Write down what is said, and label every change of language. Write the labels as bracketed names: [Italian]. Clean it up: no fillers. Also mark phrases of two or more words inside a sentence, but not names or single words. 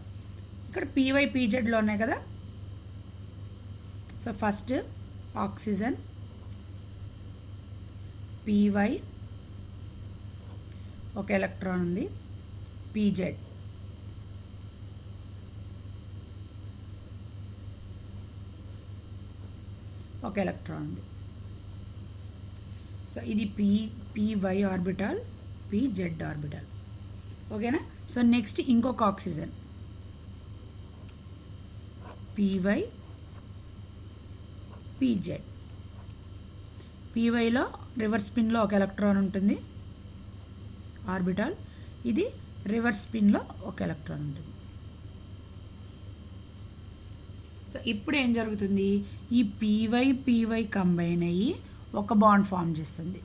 [Telugu] ఇక్కడ py pzలో ఉన్నాయి కదా. [English] so first oxygen [Telugu] py ఒక ఎలక్ట్రాన్ ఉంది, pz ఒక ఎలక్ట్రాన్ ఉంది. సో ఇది py ఆర్బిటాల్, pz ఆర్బిటాల్. ఓకేనా? సో నెక్స్ట్ ఇంకొక ఆక్సిజన్ py pz. pyలో [English] reverse spinలో [Telugu] ఒక ఎలక్ట్రాన్ ఉంటుంది, ఆర్బిటాల్. ఇది [English] reverse spinలో [Telugu] ఒక ఎలక్ట్రాన్ ఉంటుంది. సో ఇప్పుడు ఏం జరుగుతుంది? ఈ py కంబైన్ అయ్యి ఒక బాండ్ ఫామ్ చేస్తుంది.